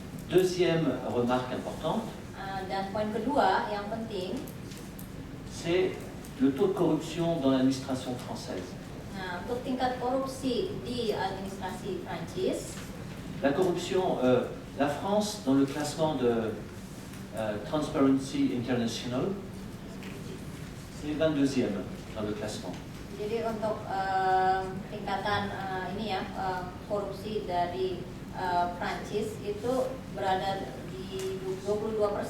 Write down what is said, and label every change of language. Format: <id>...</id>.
<fr>Deuxième remarque importante,</fr> <id>Dan poin kedua yang penting,</id> <fr>c'est le taux de corruption dans l'administration française.</fr> <id>nah untuk tingkat korupsi di administrasi Prancis,</id> <fr>La corruption, la France, dans le classement de Transparency International, c'est 22e dans le classement.</fr> <id>jadi untuk tingkatan ini ya korupsi dari Prancis itu berada di 22%.</id>